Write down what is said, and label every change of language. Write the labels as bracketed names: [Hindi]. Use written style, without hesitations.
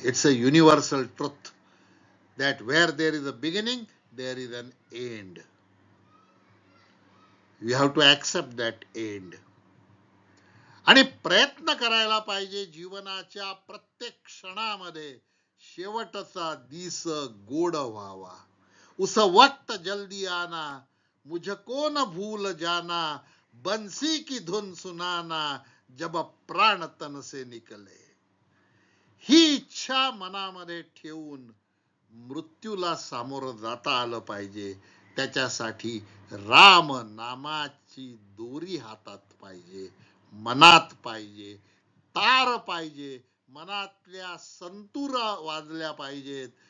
[English] It's a universal truth that where there is a beginning there is an end. You have to accept that end. [Marathi] आणि प्रयत्न करायला पाहिजे जीवनाच्या प्रत्येक क्षणामध्ये शेवटचा दिस गोड व्हावा. [Hindi] उस वक्त जल्दी आना, मुझको न भूल जाना, बंसी की धुन सुनाना, जब प्राण तन से निकले. [Marathi] ही इच्छा मनामध्ये ठेवून मृत्यूला सामोरं जाता आलं पाहिजे. त्याच्यासाठी राम नामाची दोरी हातात पाहिजे, मनात पाहिजे, तार पाहिजे, मनातल्या संतुरा वाजल्या पाहिजेत.